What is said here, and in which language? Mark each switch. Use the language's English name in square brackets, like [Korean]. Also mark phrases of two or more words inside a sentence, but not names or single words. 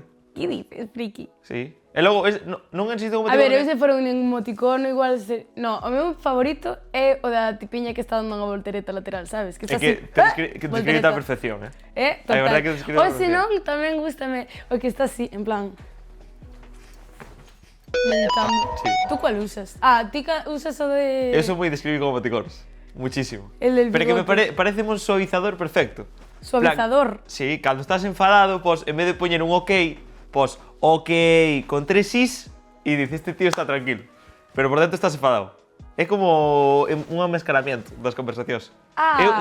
[Spanish] Que dices, friki? [Galician] Sí. E logo, non existe un A emoticono... ver, eu se for un emoticono igual... No, o meu favorito é o da tipiña que está dando unha voltereta lateral, sabes? Que está É que te describe a perfección, Total. A verdade que describe a Ou se perfección. non, tamén gústame o que está así, en plan... Meditando. Sí. [Spanish] Tú cuál usas? [Galician] Ah, ti usas o de... Eu sou moi describir como emoticonos. [Spanish] Muchísimo. El del [Galician] Pero que me [Spanish] bigote. [Galician] parece un suavizador perfecto. Suavizador. Sí, cando estás enfadado, pues, en vez de poñer un ok, pues, ok con 3 is e dices, este tío está tranquilo. Pero por dentro estás enfadado. É como un amescaramiento das conversacións. Ah.